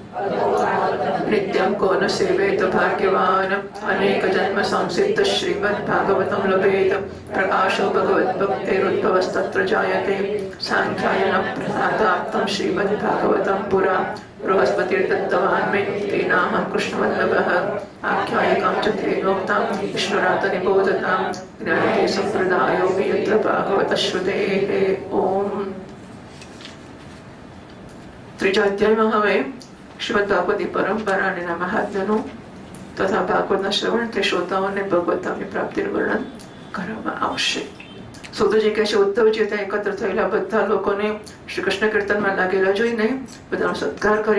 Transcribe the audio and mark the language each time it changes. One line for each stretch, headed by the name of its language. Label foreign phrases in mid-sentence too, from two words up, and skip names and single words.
Sanskrit: नित्यं को न सेवेत भाग्यवान् अनेक जन्म संसिद्ध श्रीमद्भागवतं लभेत प्रकाशो भगवद्भक्तेरुद्भवस्तत्र जायते सांख्यायन प्रसादाप्तं श्रीमद्भागवतं पुरा बृहस्पतिर्दत्तवान् मे तेनाहं कृष्णवल्लभः आख्यायिकां च तेनोक्तां विष्णुरात निबोधतां ज्ञायते सम्प्रदायो यत्र भागवतः श्रुतेः।
Gujarati: ओम ત્રીજા અધ્યાયમાં હવે શ્રીમદ ભાગવતી પરંપરાના મહાત્મ્યનું તથા ભાગવતના શ્રવણથી શ્રોતાઓને ભગવતાની પ્રાપ્તિનું વર્ણન કરવામાં આવશે. સુતજી કહે છે ઉદ્ધવજી ત્યાં એકત્ર થયેલા બધા લોકોને શ્રી કૃષ્ણ કીર્તનમાં લાગેલા જોઈને બધાનો સત્કાર કર્યો.